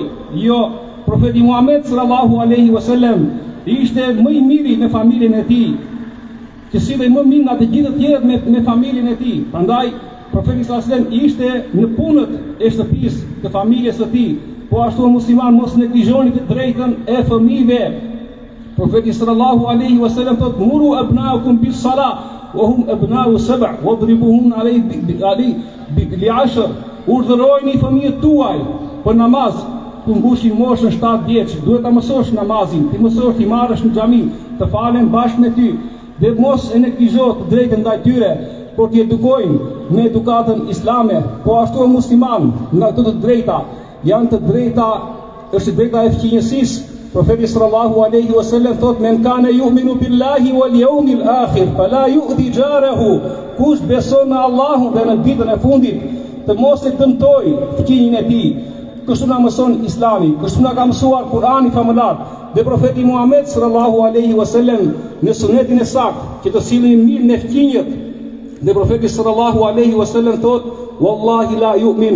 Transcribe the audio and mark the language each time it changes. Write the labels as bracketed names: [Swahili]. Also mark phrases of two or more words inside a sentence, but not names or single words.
[Albanian] Jo, profeti Muhammed [Arabic] صلى الله عليه وسلم [Albanian] ishte më i miri me familjen e tij, që sillej më mirë nga të gjithë të tjerët me familjen e tij. Prandaj profeti [Arabic] صلى الله عليه وسلم [Albanian] ishte në punët e shtëpisë të familjes së tij. Po ashtu musliman mos neglizhoni të drejtën e fëmijëve. Profeti [Arabic] صلى الله عليه وسلم [Albanian] thotë: [Arabic] "مروا أبناءكم بالصلاة وهم أبناء سبع واضربوهم عليها بعشر." [Albanian] Urdhërojini fëmijët tuaj për namaz ku mbushin moshën 7 vjeç. Duhet ta mësosh namazin, ti mësosh, ti marrësh në xhami, të falen bashkë me ty dhe mos e neglizho të drejtën ndaj tyre, por t'i edukojnë me edukatën islame. Po ashtu musliman, nga këto të drejta janë të drejta, është drejta e fqinjësisë. Profeti [Arabic] صلى الله عليه وسلم [Albanian] thotë: [Arabic] "من كان يؤمن بالله واليوم الآخر فلا يؤذ جاره." [Albanian] Kush beson në Allahun dhe në ditën e fundit, të mos e dëmtoj fqinjin e tij. Kështu na mëson Islami, kështu na ka mësuar Kur'ani famullar dhe profeti Muhammed [Arabic] صلى الله عليه وسلم [Albanian] në sunetin e saktë që të sillemi mirë me fqinjët. Dhe profeti [Arabic] صلى الله عليه وسلم [Albanian] thotë: [Arabic] "والله لا يؤمن."